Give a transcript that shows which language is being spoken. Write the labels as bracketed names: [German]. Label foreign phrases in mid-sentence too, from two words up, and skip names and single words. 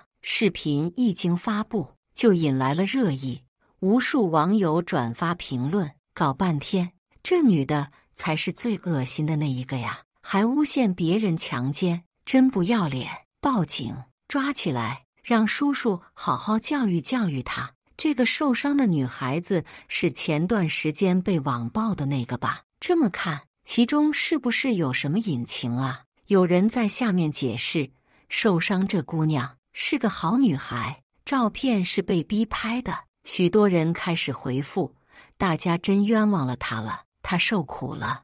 [Chinese] 視頻一經發布，就引來了熱議，無數網友轉發評論，搞半天，這女的才是最惡心的那一個呀，還誣陷別人強姦，真不要臉！報警，抓起來，讓叔叔好好教育教育她。這個受傷的女孩子是前段時間被網暴的那個吧？這麼看，其中是不是有什麼隱情啊？有人在下面解釋，受傷這姑娘是個好女孩，照片是被逼拍的。許多人開始回復，大家真冤枉了她了，她受苦了。